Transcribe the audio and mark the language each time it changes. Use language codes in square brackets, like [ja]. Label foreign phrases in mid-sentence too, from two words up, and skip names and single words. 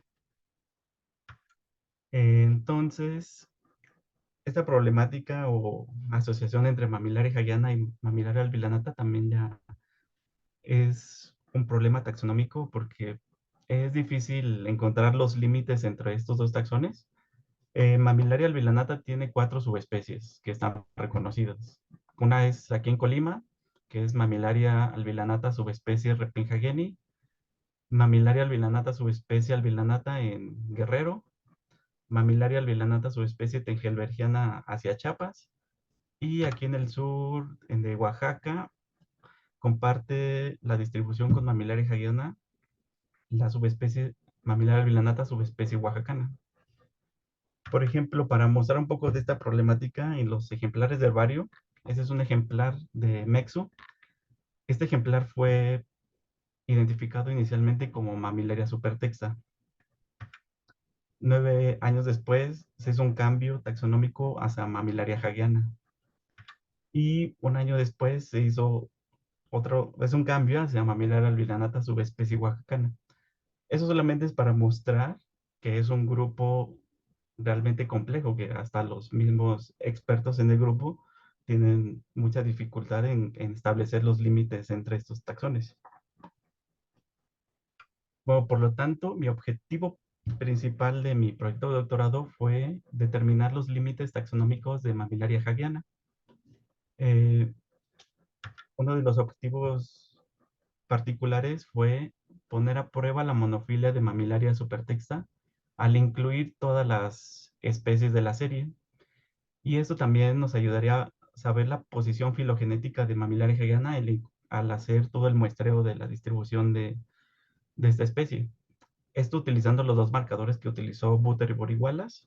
[es] Entonces, esta problemática o asociación entre Mamillaria hagiana y Mamillaria albilanata también ya es un problema taxonómico porque es difícil encontrar los límites entre estos dos taxones. Mamillaria albilanata tiene 4 subespecies que están reconocidas. Una es aquí en Colima, que es Mamillaria albilanata subespecie repinhageni, Mamillaria albilanata subespecie albilanata en Guerrero, Mamillaria albilanata subespecie tengelbergiana hacia Chiapas, y aquí en el sur, en de Oaxaca, comparte la distribución con Mamillaria hagiana, la subespecie Mamillaria albilanata subespecie oaxacana. Por ejemplo, para mostrar un poco de esta problemática en los ejemplares de herbario, ese es un ejemplar de Mexo. Este ejemplar fue identificado inicialmente como Mamillaria supertexta. 9 años después se hizo un cambio taxonómico hacia Mamillaria hagiana. Y un año después se hizo es un cambio hacia Mamillaria albilanata subespecie oaxacana. Eso solamente es para mostrar que es un grupo realmente complejo, que hasta los mismos expertos en el grupo tienen mucha dificultad en establecer los límites entre estos taxones. Bueno, por lo tanto, mi objetivo principal de mi proyecto de doctorado fue determinar los límites taxonómicos de Mamillaria hagiana. Eh, Uno de los objetivos particulares fue poner a prueba la monofilia de Mamillaria supertexta al incluir todas las especies de la serie. Y esto también nos ayudaría a saber la posición filogenética de Mamillaria hagiana al hacer todo el muestreo de la distribución de esta especie. Esto utilizando los dos marcadores que utilizó Butter y Borihualas.